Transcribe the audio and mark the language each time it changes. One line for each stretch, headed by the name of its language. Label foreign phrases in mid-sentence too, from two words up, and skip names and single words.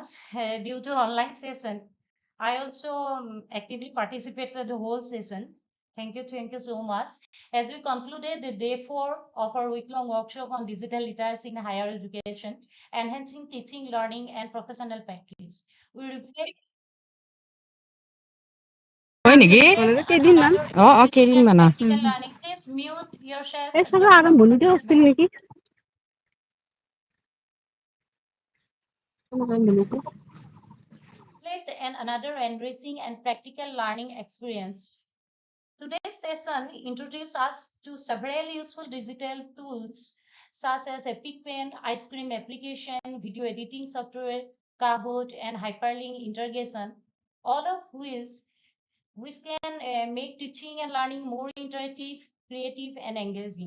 English: Due to online session, I also actively participated the whole session. Thank you so much. As we concluded the day 4 of our week-long workshop on digital literacy in higher education, enhancing teaching, learning, and professional practice, we reflect
Assamese: হয় নেকি? কেইদিনমান কেইদিনমান
English: practical learning. Please mute yourself.
Assamese: এই চাগে আৰম্ভণিতে হৈছিল নেকি
English: Reflect and another enriching and practical learning experience. Today's session introduces us to several useful digital tools such as Epic Pen, Ice Cream application, video editing software, Kahoot, and hyperlink integration, all of which can make teaching and learning more interactive, creative, and engaging.